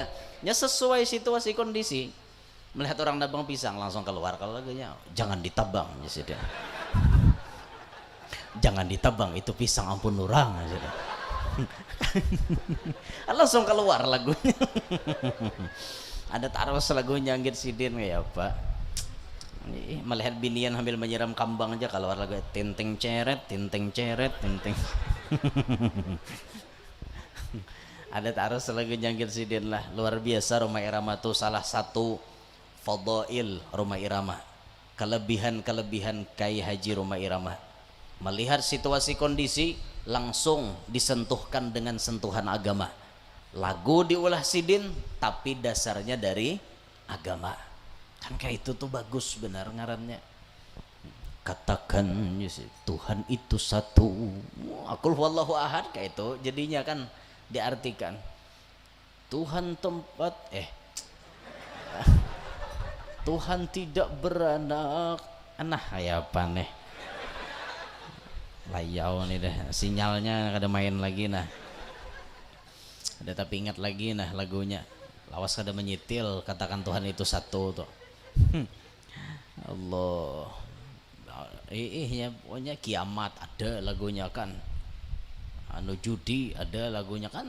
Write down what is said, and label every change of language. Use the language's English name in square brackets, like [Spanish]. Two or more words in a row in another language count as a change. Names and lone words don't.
[Indonesian] Ya sesuai situasi kondisi. Melihat orang nabang pisang langsung keluar kalau lagunya jangan ditabang ya. [Banjar] Jangan ditabang itu pisang ampun orang ya. [Indonesian] Langsung keluar lagunya. [Banjar] Ada taruh lagunya anggit sidin ya Pak. Melihat binian sambil menyiram kambang aja kalau lagu tinteng ceret tinteng ceret tinteng. Ada taruh lagu Jangkir Sidin lah, luar biasa. [Indonesian] Rhoma Irama tuh salah satu fadail Rhoma Irama, kelebihan Kiai Haji Rhoma Irama. Melihat situasi kondisi langsung disentuhkan dengan sentuhan agama. [Banjar] Lagu diulah Sidin tapi dasarnya dari agama. Kan kayak itu tuh bagus benar ngarannya. Katakan Tuhan itu satu, [Arabic] قل هو الله أحد, [Banjar] kayak itu jadinya kan diartikan Tuhan tempat Tuhan tidak beranak. Nah ya apa nih layau nih deh sinyalnya, kada main lagi nah. Ada tapi ingat lagi nah lagunya, lawas kada menyitil katakan Tuhan itu satu tuh. [Indonesian] Allah ya pokoknya kiamat ada lagunya kan, anu judi ada lagunya kan.